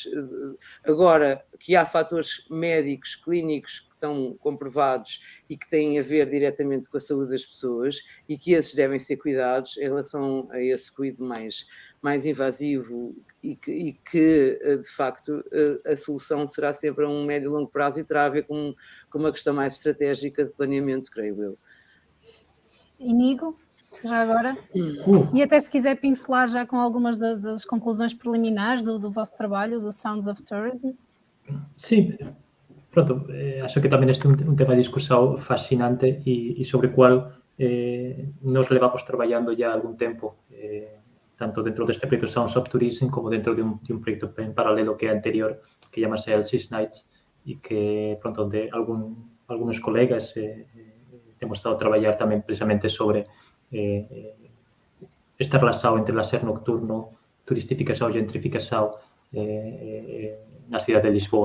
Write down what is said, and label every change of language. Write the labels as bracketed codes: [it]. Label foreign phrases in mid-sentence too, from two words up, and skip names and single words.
[pt] Agora, que há fatores médicos, clínicos que estão comprovados e que têm a ver diretamente com a saúde das pessoas e que esses devem ser cuidados em relação a esse cuidado mais invasivo e que, de facto, a solução será sempre a um médio e longo prazo e terá a ver com uma questão mais estratégica de planeamento, creio eu. Inigo? Já agora? E até se quiser pincelar já com algumas das conclusões preliminares do vosso trabalho, do Sounds of Tourism. [gl] Sí, pronto, acho que tamén este é un tema de discusión fascinante e sobre o cual nos levamos traballando ya algún tempo, tanto dentro deste proxecto Sounds of Tourism como dentro de un proxecto en paralelo que é anterior, que chamase LCS Nights, e que, pronto, onde algunos colegas temos estado a traballar tamén precisamente sobre esta relación entre lazer nocturno, turistificación e gentrificación na cidade de Lisboa.